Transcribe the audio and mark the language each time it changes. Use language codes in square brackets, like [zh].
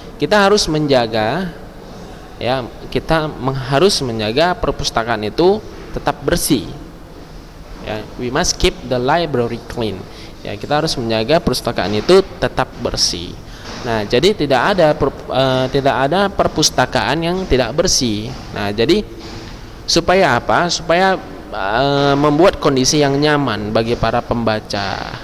[id] Kita harus menjaga, ya, harus menjaga perpustakaan itu tetap bersih. [en] Ya, we must keep the library clean. [id] Ya, kita harus menjaga perpustakaan itu tetap bersih. Nah, jadi tidak ada perpustakaan yang tidak bersih. Nah, jadi supaya apa? Supaya membuat kondisi yang nyaman bagi para pembaca.